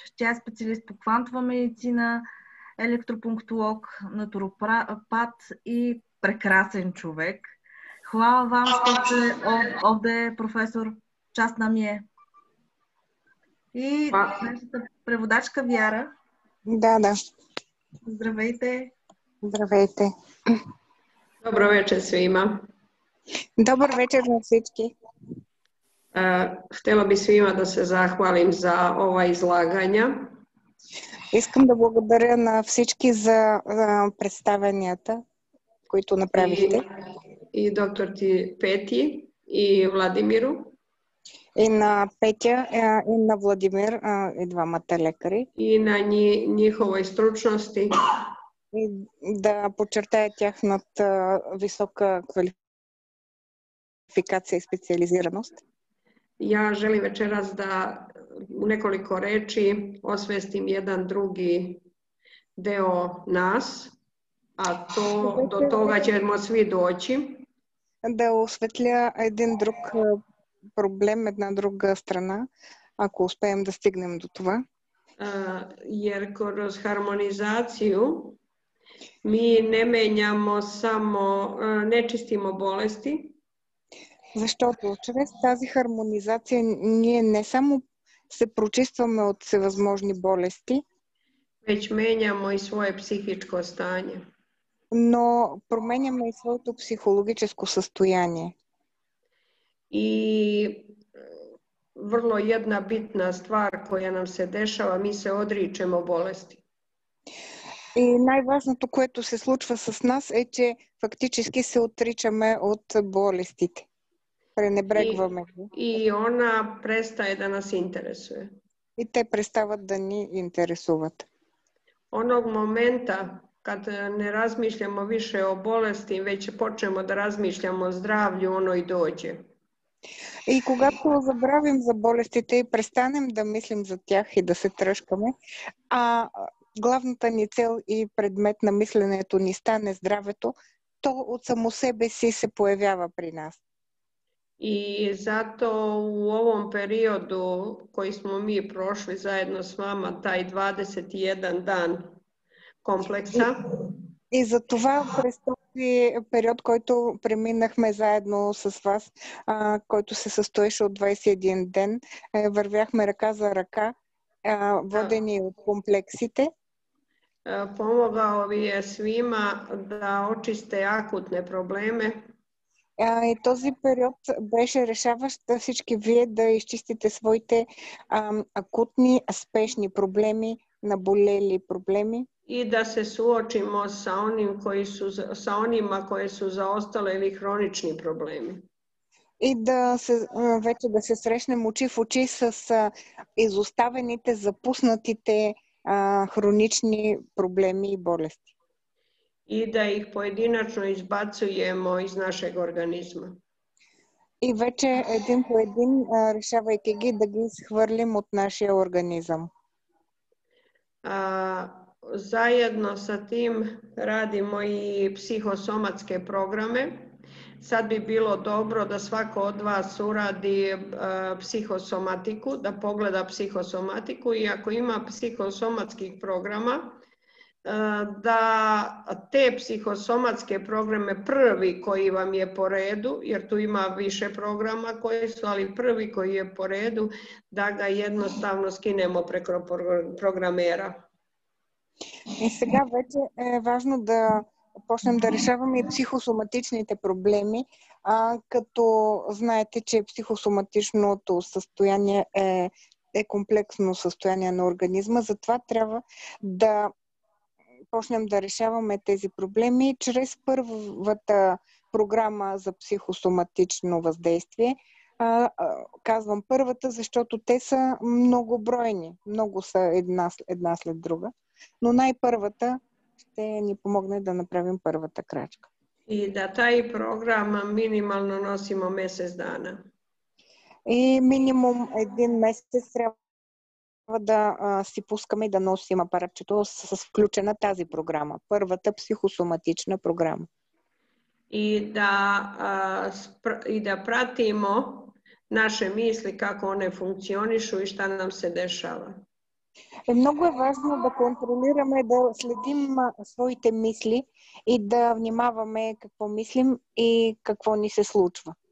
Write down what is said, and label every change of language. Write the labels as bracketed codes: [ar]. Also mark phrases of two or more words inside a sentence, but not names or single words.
[bg] Тя е специалист по квантова медицина, електропунктолог, натуропат и прекрасен човек. [sr] Хвала вам, що сте овде, професор. [bg] Част нам е. И нашата преводачка Вяра. Да. Здравейте. Здравейте. [sr] Dobro večer svima. [bg] Добър вечер на всички. [sr] Htjela bi svima da se zahvalim za ova izlaganja. [bg] Искам да благодаря на всички за представенията, които направихте. [sr] И доктор Пети и Владимиру. [bg] И на Петя, и на Владимир, и двамата лекари. [sr] И на njihovoj stručnosti. [bg] И да подчертая тяхната висока квалификация и специализираност. [sr] Ja želim večeras da u nekoliko reči osvestim jedan drugi deo nas, a do toga ćemo svi doći. [bg] Да осветля един друг проблем, една друга страна, ако успеем да стигнем до това. [sr] Jer kroz harmonizaciju mi ne menjamo samo, ne čistimo bolesti. [bg] Защото чрез тази хармонизация ние не само се прочистваме от всевъзможни болести, [sr] već menjamo i svoje psihičko stanje. [bg] Но променяме и своето психологическо състояние. [sr] I vrlo jedna bitna stvar koja nam se dešava, mi se odričemo bolesti. [bg] И най-важното, което се случва с нас е, че фактически се отричаме от болестите. Пренебрегваме ги. [sr] I ona prestaje da nas interesuje. [bg] И те престават да ни интересуват. [sr] Onog momenta kad ne razmišljamo više o bolesti, već počnemo da razmišljamo o zdravlju, ono i dođe. [bg] И когато забравим за болестите и престанем да мислим за тях и да се тръшкаме, а главната ни цел и предмет на мисленето ни стане здравето, то от само себе си се появява при нас. [sr] I zato u ovom periodu koji smo mi prošli zajedno s vama, taj 21 dan kompleksa. [bg] И за това през този период, който преминахме заедно с вас, който се състоеше от 21 ден, вървяхме ръка за ръка, водени от комплексите. [sr] Pomogao vi je svima da očiste akutne probleme. [bg] И този период беше решаващ за всички вие да изчистите своите акутни, спешни проблеми, наболели проблеми. [sr] I da se suočimo sa onima koji su zaostale ili hronični problemi. [bg] И вече да се срещнем очи в очи с изоставените, запуснатите хронични проблеми и болести. [sr] I da ih pojedinačno izbacujemo iz našeg organizma. [bg] И вече един по един, решавайки ги, да ги изхвърлим от нашия организъм. [sr] zajedno sa tim radimo i psihosomatske programe. Sad bi bilo dobro da svako od vas uradi psihosomatiku, da pogleda psihosomatiku i ako ima psihosomatskih programa, da te psihosomatske programe prvi koji vam je po redu, jer tu ima više programa koji su, ali prvi koji je po redu, da ga jednostavno skinemo preko programera. [bg] И сега вече е важно да почнем да решаваме и психосоматичните проблеми, като знаете, че психосоматичното състояние е комплексно състояние на организма, затова трябва да почнем да решаваме тези проблеми чрез първата програма за психосоматично въздействие. Казвам първата, защото те са многобройни, много са една след друга, но най-първата ще ни помогне да направим първата крачка. [sr] I da taj program minimalno nosimo mjesec dana. [bg] И минимум един месец трябва да си пускаме и да носим апаратчето с включена тази програма. Първата психосоматична програма. [sr] I da pratimo naše misli kako one funkcionišu i šta nam se dešava. [bg] Много е важно да контролираме, да следим своите мисли и да внимаваме какво мислим и какво ни се случва.